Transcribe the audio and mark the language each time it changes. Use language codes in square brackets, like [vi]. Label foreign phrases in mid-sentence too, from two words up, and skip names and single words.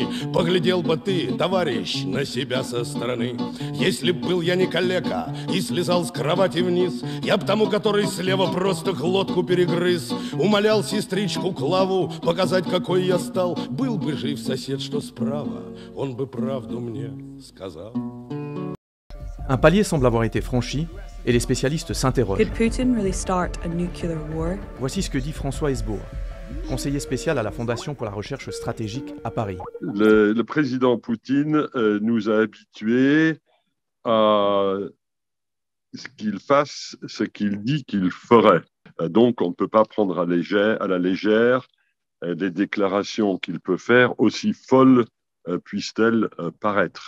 [ru] Поглядел бы ты, товарищ, на себя со стороны. Если б был я не калека и слезал с кровати вниз, я б тому, который слева, просто глотку перегрыз. Умолял сестричку Клаву показать, какой я стал. Был бы жив сосед, что справа, он бы правду мне сказал. [fr] Un palier semble avoir été franchi et les spécialistes s'interrogent. [en] Could Putin really start a nuclear war? [fr] Voici ce que dit François Hesbourg, conseiller spécial à la Fondation pour la recherche stratégique à Paris. Le président Poutine nous a habitués à ce qu'il fasse ce qu'il dit qu'il ferait. Donc on ne peut pas prendre à la légère des déclarations qu'il peut faire, aussi folles puissent-elles paraître.